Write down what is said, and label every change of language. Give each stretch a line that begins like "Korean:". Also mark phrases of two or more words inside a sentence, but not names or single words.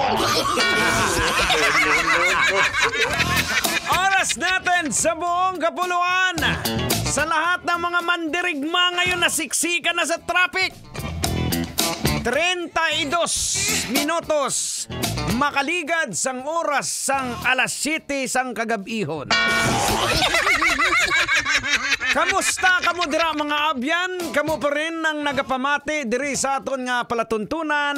Filipino: Oras natin sa buong kapuluan. Sa lahat ng mga mandirigma ngayon na siksikan na sa traffic.
Hiligaynon: 32 minutos makaligad sang oras sang alas 7 sang kagabihon. Kamusta kamo dira mga abyan? Kamo pa rin ang nagapamati diri sa aton nga palatuntunan.